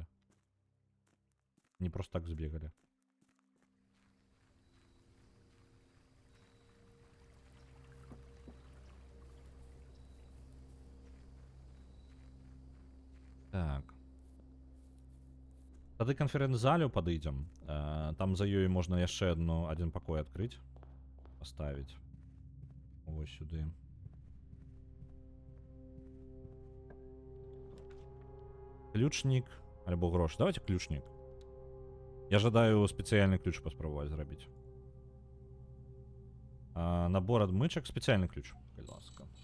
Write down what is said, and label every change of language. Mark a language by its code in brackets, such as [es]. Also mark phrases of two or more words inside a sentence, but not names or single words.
[be] Не просто так збегалі. Так. Тады канферэнц-залю падыдзем. Там за ёй можна яшчэ адзін пакой адкрыць. [ru] Поставить вот сюда. [be] Ключник альбо грош. Давайте ключник. Я жадаю спецыяльны ключ паспрабаваць зрабіць. Набор адмычак, спецыяльны ключ, калі ласка.